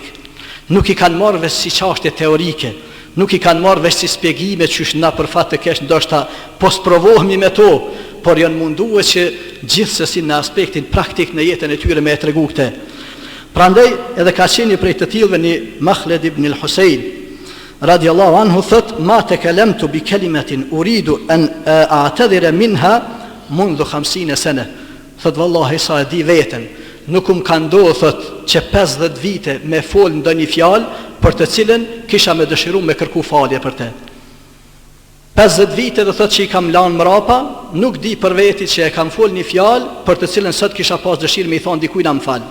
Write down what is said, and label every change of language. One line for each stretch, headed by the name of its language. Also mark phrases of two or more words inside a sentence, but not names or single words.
Albanian: Nuk i kanë marrë veç si çështje teorike, nuk i kanë marrë veç si spjegime që na për fat të kesh ndoshta po sprovohemi me to, por janë munduar që gjithsesi në aspektin praktik në jetën e tyre me e tregu këtë. Prandaj edhe ka qenë prej të tillëve një Makhled ibn al-Husayn
Arabic: رضي الله عنه
Albanian: thot:
Arabic: ما تكلمت بكلمة أريد أن أعتذر منها منذ 50 سنة.
Albanian: Thot vallahi sa e di veten, nuk ka ndodhur thot që 50 vite me fol ndonjë fjalë për të cilën kisha me dëshiruar me kërku falje për të. 50 vite do thot që i kam lanë mrapa, nuk di për veti që e kam fol një fjalë për të cilën sot kisha pas dëshirë me i thonë dikujt na më fal.